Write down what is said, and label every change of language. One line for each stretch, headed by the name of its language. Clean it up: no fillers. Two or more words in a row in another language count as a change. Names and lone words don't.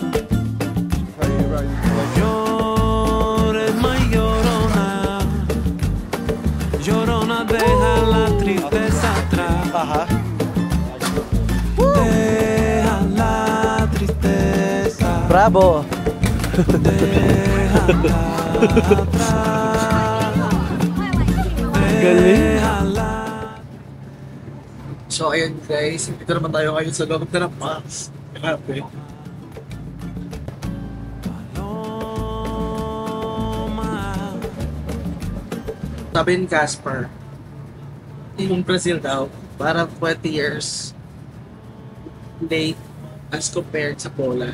Spanish: Deja la tristeza atrás. Ajá. Deja la tristeza. Bravo. Deja atrás.
Filipino: Galing. So ayun guys, dito naman tayo ngayon sa loob na ng Pax. Grabe. Sabi ni Casper, yung Brazil daw, parang
English: 20 years late as compared
Filipino: sa Poland.